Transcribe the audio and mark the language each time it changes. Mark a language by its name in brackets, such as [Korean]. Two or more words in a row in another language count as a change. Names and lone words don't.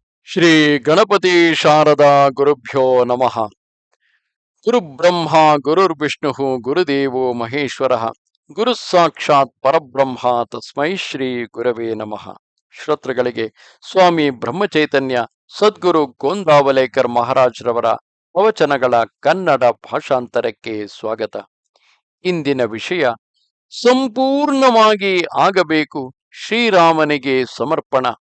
[Sanskrit] ಶ್ರೀ ಗಣಪತಿ ಶಾರದಾ ಗುರುಭ್ಯೋ ನಮಃ. ಗುರುಬ್ರಹ್ಮ ಗುರುರ್ವಿಷ್ಣು ಗುರುದೇವೋ ಮಹೇಶ್ವರ ಗುರು ಸಾಕ್ಷಾತ್ ಪರಬ್ರಹ್ಮ ತಸ್ಮೈ ಶ್ರೀ ಗುರವೇ ನಮಃ. [Kannada] ಶ್ರೋತೃಗಳಿಗೆ ಸ್ವಾಮಿ ಬ್ರಹ್ಮಚೈತನ್ಯ ಸದ್ಗುರು ಗೋಂದಾವಲೇಕರ್ ಮಹಾರಾಜ್ರವರ ಪ್ರವಚನಗಳ ಕನ್ನಡ ಭಾಷಾಂತರಕ್ಕೆ ಸ್ವಾಗತ. ಇಂದಿನ ವಿಷಯ ಸಂಪೂರ್ಣವಾಗಿ ಆಗಬೇಕು ಶ್ರೀರಾಮನಿಗೆ ಸಮರ್ಪಣ.